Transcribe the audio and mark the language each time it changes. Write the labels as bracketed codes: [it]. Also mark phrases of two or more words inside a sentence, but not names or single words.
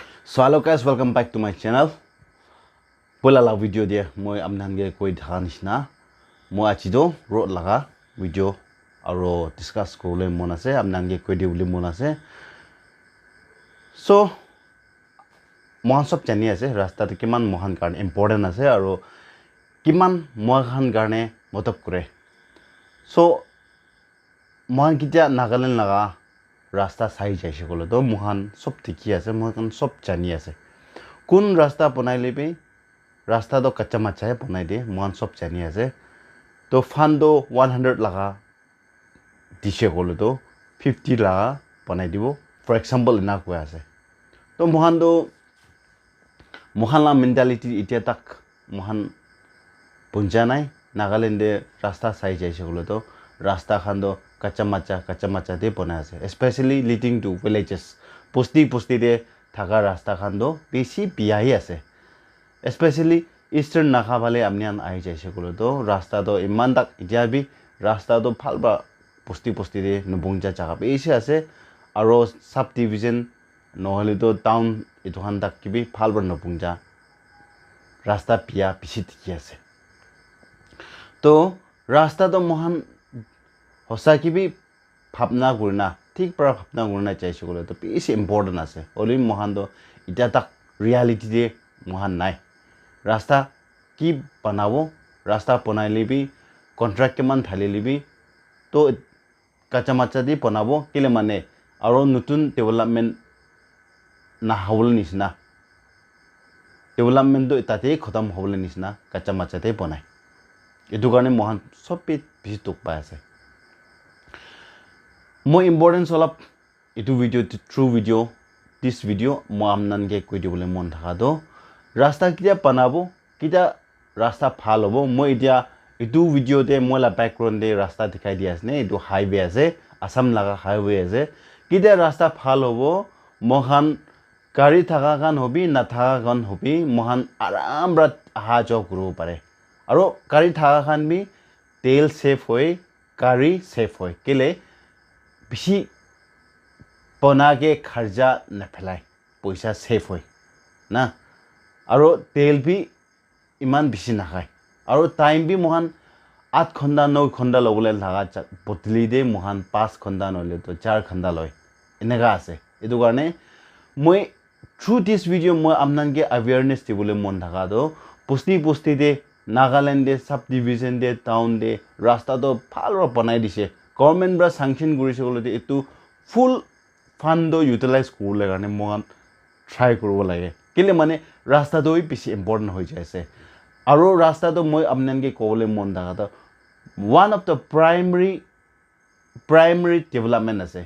[en] So hello guys, welcome back to my channel. [nag] Pula la video dia moi amnan ge koi dhakan isna. Moi achido road laga video aro discuss korle mon ase amnan ge koi diuli mon ase. So mohan sob jani ase rasta te kiman mohan karne important ase aro kiman mohan karne motab kore. So mohan kitya Nagaland laga rasta sai jaise kolo to mohan sob thiki ase mohan sob jani ase. Kun rasta banai lebe rasta do kacha macha hai banai de mohan sob jani ase. To fan do 100 laga dishe kolo to 50 laga banai dibo. For example ina koi ase. To mohan la mentality itia tak mohan punja nai Nagaland de rasta sai jaise kolo to rasta khan do kacha macha de banai ase, [en] especially leading to villages. [nag] Pusti de thaga rasta khan do beshi biyahi ase, [en] especially eastern [nag] Naga bhale amnian ahi jaise kolo to rasta do iman tak itia bi rasta do phalba pusti de nubungja jaga beshi ase aro subdivision nohole to town itu khan tak kibi phalba nubungja rasta biya bishi dikhi ase. To rasta do mohan hosa ki bi bhabna gurna thik para bhabna gurna chaise kole to beshi important ase. Oli mohan do ita tak reality de mohan nai. Rasta ki banabo rasta banai libi contract ke man thali libi to kacha macha di banabo kile mane aro nutun development na hawul nisna development do itate khatam hawul nisna kacha macha de banai. Etu karne mohan sob bishi tuk pa ase. [en] More importance [nag] olap itu video true video [en] this video [nag] mo amnan ge koi dibole mon thaka do rasta kiya banabo kita rasta phal hobo mo itia itu video de mo la background de rasta dikhai di asne itu highway ase Assam laga highway ase kita rasta phal hobo mohan gari thaka kan hobi na thaka kan hobi mohan aram rat aha jo guru pare aro gari thaka kan bi tel safe hoy gari safe hoy kile bishi bana ke kharja na phelai paisa safe hoy na aro tel bi iman bishi na khai aro time bi mohan 8 khonda 9 khonda lobole laga botli de mohan 5 khonda nole to 4 khonda loy enega ase. Etu karne moi [en] through this video [nag] moi amnan ge awareness dibole mon thaka do pusti de Nagaland de subdivision de town de rasta do phal banai dise government bra sanction gurise kole etu full fund do utilize korle karne mohan try koribo lage kile mane rasta do bishi important hoi jaise aro rasta do moi amnan ge kole mon daga to [en] one of the primary development [nag] ase.